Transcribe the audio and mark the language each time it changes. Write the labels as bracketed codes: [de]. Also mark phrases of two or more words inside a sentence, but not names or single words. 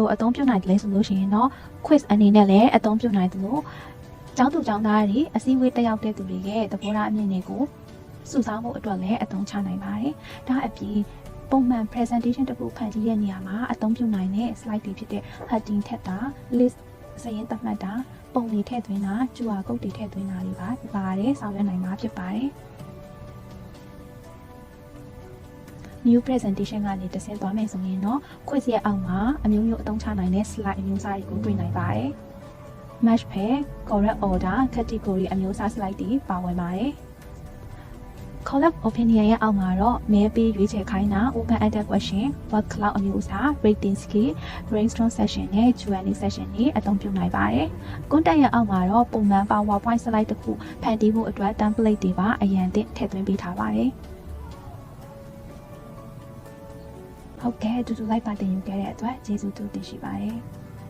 [my] လိုအသုံးပြုနိုင်တယ်လဲဆိုလို့ရှိရင်တော့ quiz အနေနဲ့လည်းအသုံးပြုနိုင်သလိုကျောင်းသူကျောင်းသားတွေအစည်းအဝေးတက်ရောက်တဲ့သူတွေရဲ့သဘောထားအမြင်တွေကိုစုဆောင်းဖို့အတွက်လည်းအသုံးချနိုင်ပါတယ်။ဒါအပြင်ပုံမှန် presentation တစ်ခုဖန်တီးတဲ့နေရာမှာအသုံးပြုနိုင်တဲ့ slide တွေဖြစ်တဲ့ heading ထက်တာ list စာရင်းသတ်မှတ်တာပုံတွေထည့်သွင်းတာ [en] QR code [my] တွေထည့်သွင်းတာတွေပါတယ်ဆောင်ရွက်နိုင်မှာဖြစ်ပါတယ်။ [en] new presentation [my] ကနေတစ်ဆင့်သွားမယ်ဆိုရင်တော့ quiz ရဲ့အောက်မှာအမျိုးမျိုးအသုံးချနိုင်တဲ့ slide အမျိုးအစားတွေကို တွေ့နိုင်ပါတယ်။ [en] match pair, correct order, category [my] အမျိုးအစား slide တွေပါဝင်ပါတယ်။ [en] collab opinion [my] ရဲ့အောက်မှာတော့မဲပေးရွေးချယ်ခိုင်းတာ [en] open ended question word cloud [my] အမျိုးအစား [en] rating scale brainstorm session [my] နဲ့ [en] Q&A session [my] တွေအသုံးပြုနိုင်ပါတယ်။ content ရဲ့အောက်မှာတော့ပုံမှန် PowerPoint slide တစ်ခုဖန်တီးဖို့အတွက် template တွေပါအရင်ထည့်သွင်းပေးထားပါတယ်။ဟုတ်ကဲ့တူတူလိုက်ပါတင်ယူခဲ့တဲ့အတွက်ကျေးဇူးတူတင်ရှိပါတယ်။